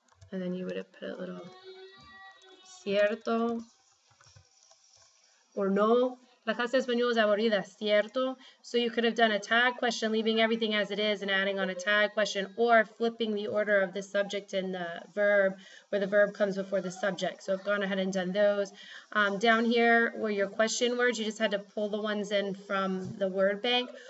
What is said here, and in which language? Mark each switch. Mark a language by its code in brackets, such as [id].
[en] And then you would have put a little cierto or no. [es] La clase de español es aburrida, cierto? [en] So you could have done a tag question, leaving everything as it is and adding on a tag question, or flipping the order of the subject and the verb, where the verb comes before the subject. So I've gone ahead and done those. Down here were your question words. You just had to pull the ones in from the word bank.